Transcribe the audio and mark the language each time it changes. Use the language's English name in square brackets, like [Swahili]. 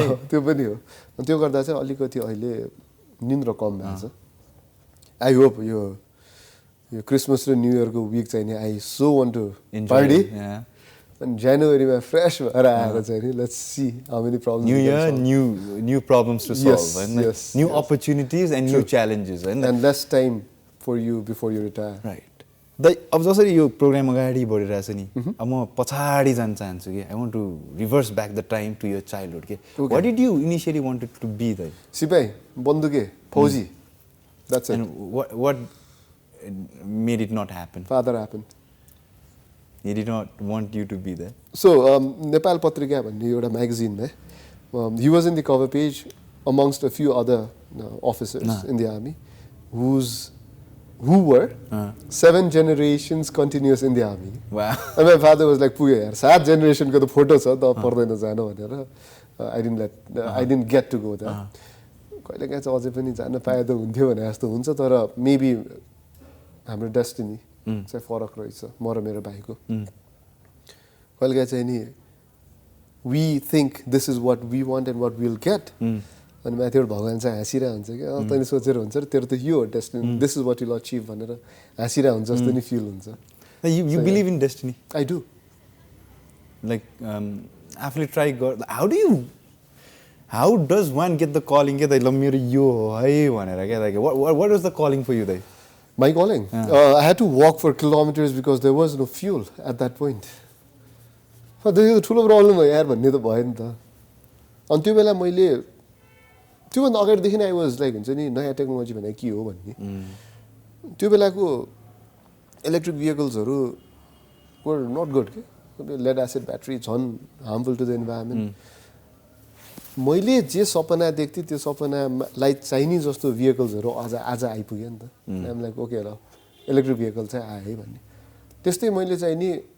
[Nepali] त्यो पनि हो त्यो गर्दा चाहिँ अलिकति अहिले निन्द्रा कम भएको छ [English] I hope [Nepali] यो क्रिसमस र न्यू इयरको विक चाहिँ नि [English] I so want to party [Nepali] अनि जनवरीमा फ्रेस भएर आएर चाहिँ नि [English] let's see how many problems new year new problems to solve हैन new opportunities and new challenges हैन and less time for you before you retire [Nepali] right दाइ अब जसरी यो प्रोग्राम अगाडि बढिरहेछ नि अब म पछाडि जान चाहन्छु कि [English] I want to reverse back the time to your childhood के what did you initially wanted to be [Nepali] दाइ सिपाही बन्दुके फौजी [English] That's it what made it not happen? Father happened. He did not want you to be there. So, Nepal Patrika [Nepali] भन्ने एउटा [English] magazine he was in the cover page amongst a few other officers in the army who were 7 generations continuous in the army. Wow. And my father was like, [Nepali] पुगे यार 7 generation को त photo छ त पर्दैन जान भनेर [English] I didn't get to go there. [Nepali] कहिलेकाहीँ चाहिँ अझै पनि जान पाए त हुन्थ्यो भने जस्तो हुन्छ तर मेबी हाम्रो डेस्टिनी चाहिँ फरक रहेछ म र मेरो भाइको कहिलेकाहीँ चाहिँ नि [English] we think this is what we want and what will get [Nepali] अनि माथिबाट भगवान् चाहिँ हाँसिरहेको हुन्छ कि तैँले सोचेर हुन्छ र तेरो त यो हो destiny [English] this is what will achieve [Nepali] भनेर हाँसिरहेको हुन्छ जस्तो नि फिल हुन्छ [English] You believe in destiny? I do. [Nepali] Like आफूले ट्राई गर [English] how does one get the calling [Nepali] के दाइ ल मेरो यो हो है भनेर क्या दाइ [English] what was the calling for you [Nepali] दाइ [English] My calling? I had to walk for kilometers because there was no fuel at that point. [Nepali] त्यो ठुलो प्रब्लम हो यार भन्ने त भयो नि त अनि त्यो बेला मैले त्योभन्दा अगाडिदेखि [English] I was like [Nepali] हुन्छ नि नयाँ टेक्नोलोजी भनेको के हो भन्ने त्यो बेलाको इलेक्ट्रिक भेहिकल्सहरू [English] were not good [Nepali] के लेड एसिड ब्याट्री झन् [English] harmful to the environment [Nepali] मैले जे सपना देख्थेँ त्यो सपनालाई चाहिने जस्तो भेहिकल्सहरू आज आइपुग्यो नि त [English] I'm like okay [Nepali] ल इलेक्ट्रिक भेहिकल चाहिँ आयो है भन्ने त्यस्तै मैले चाहिँ नि